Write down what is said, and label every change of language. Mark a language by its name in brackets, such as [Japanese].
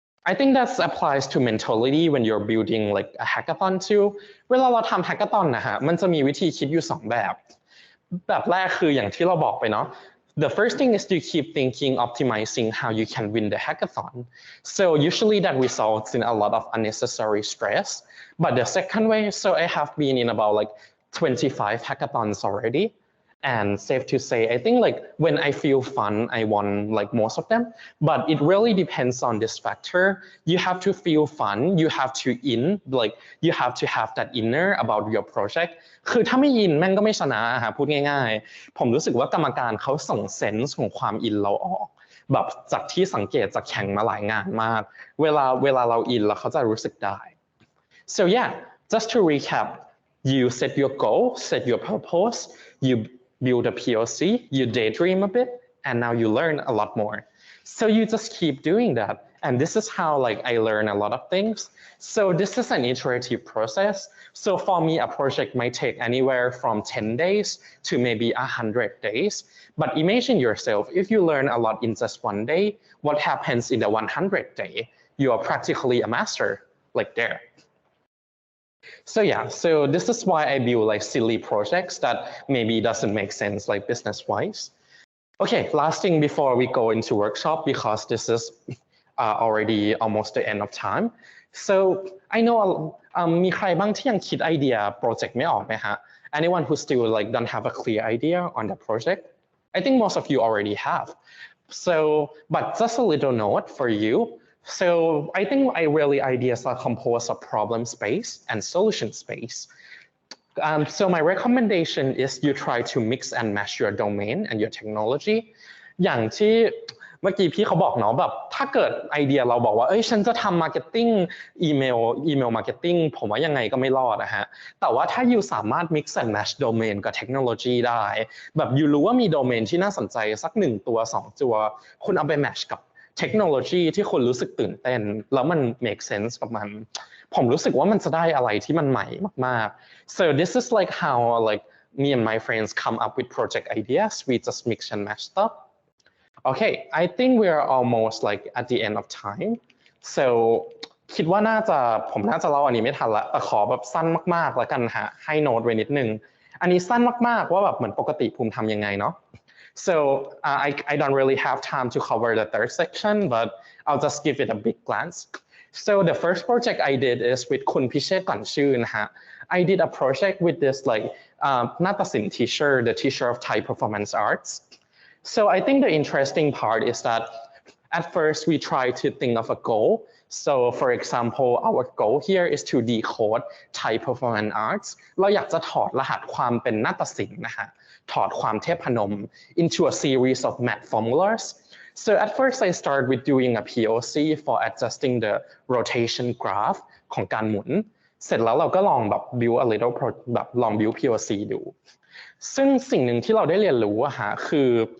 [English] I think that applies to mentality when you're building like a hackathon too [Thai] เวลาเราทำ hackathon นะฮะมันจะมีวิธีคิดอยู่2แบบแรกคืออย่างที่เราบอกไปเนาะ [English] The first thing is to keep thinking, optimizing how you can win the hackathon. So usually that results in a lot of unnecessary stress. But the second way, so I have been in about like 25 hackathons already. And safe to say, I think like when I feel fun, I won like most of them. But it really depends on this factor. You have to feel fun. You have to you have to have that inner about your project. [Thai] คือถ้าไม่อินแม่งก็ไม่ชนะฮะพูดง่ายๆผมรู้สึกว่ากรรมการเขาส่งเซนส์ของความอินเราออกแบบจากที่สังเกตจากแข่งมาหลายงานมากเวลาเราอินแล้วเขาจะรู้สึกได้ [English] So yeah, just to recap, you set your goal, set your purpose, you build a POC, you daydream a bit, and now you learn a lot more. So you just keep doing that. And this is how like I learn a lot of things. So this is an iterative process. So for me, a project might take anywhere from 10 days to maybe 100 days. But imagine yourself, if you learn a lot in just one day, what happens in the 100th day? You are practically a master, like there. So yeah, so this is why I build like silly projects that maybe doesn't make sense like business-wise. Okay, last thing before we go into workshop, because this is already almost the end of time. So I know [Thai] มีใครบ้างที่ยังคิดไอเดียโปรเจกต์ไม่ออกไหมฮะ [English] Anyone who still like don't have a clear idea on the project? I think most of you already have. So, but just a little note for you. So I think really ideas are composed of problem space and solution space. So my recommendation is you try to mix and match your domain and your technology. [Thai] อย่างที่เมื่อกี้พี่เขาบอกเนาะแบบถ้าเกิดไอเดียเราบอกว่าเอ้ยฉันจะทำมาร์เก็ตติ้ง อีเมลมาร์เก็ตติ้งผมว่ายังไงก็ไม่รอดนะฮะแต่ว่าถ้าอยู่สามารถ mix and match domain กับเทคโนโลยีได้แบบอยู่รู้ว่ามีโดเมนที่น่าสนใจสัก1ตัว2ตัวคุณเอาไป match กับเทคโนโลยีที่คุณรู้สึกตื่นเต้นแล้วมัน make sense กับมันผมรู้สึกว่ามันจะได้อะไรที่มันใหม่มากๆ [English] so this is like how like me and my friends come up with project ideas we just mix and match stuff okay I think we are almost like at the end of time so [Thai] คิดว่าผมน่าจะเล่าอันนี้ไม่ทันละแต่ขอแบบสั้นมากๆแล้วกันฮะให้โน้ตไว้นิดนึงอันนี้สั้นมากๆว่าแบบเหมือนปกติภูมิทำยังไงเนาะ [English] So I don't really have time to cover the third section, but I'll just give it a big glance. So the first project I did is with [Thai] คุณพิเชษฐ์ก่อนชื่อนะฮะ [English] I did a project with this like นาฏศิลป์ teacher, the teacher of Thai performance arts. So I think the interesting part is that at first we try to think of a goal. So for example, our goal here is to decode Thai performance arts. [Thai] เราอยากจะถอดรหัสความเป็นนาฏศิลป์นะฮะถอดความเทพนม [English] into a series of math formulas. So at first I started with doing a POC for adjusting the rotation graph [Thai] ของการหมุนเสร็จแล้วเราก็ลองแบบ [English] build a little [Thai] แบบลอง build POC ดูซึ่งสิ่งหนึ่งที่เราได้เรียนรู้อะฮะคือ